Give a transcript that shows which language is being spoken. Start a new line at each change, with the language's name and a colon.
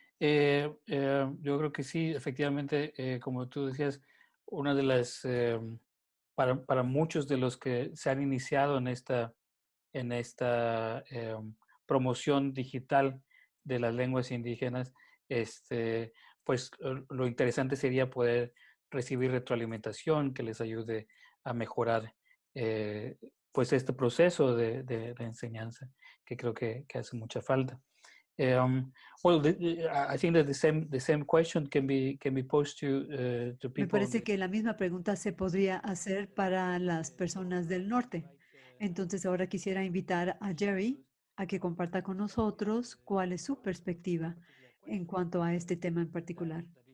Spanish: Yo creo que sí, efectivamente, como tú decías, una de las, para muchos de los que se han iniciado en esta promoción digital de las lenguas indígenas, pues lo interesante sería poder recibir retroalimentación que les ayude a mejorar pues este proceso de enseñanza, que creo que hace mucha falta.
English: Well, I think that the same question can be posed to
Spanish: Me
English: people.
Spanish: parece que la misma pregunta se podría hacer para las personas del norte. Entonces ahora quisiera invitar a Jerry a que comparta con nosotros cuál es su perspectiva en cuanto a este tema en particular.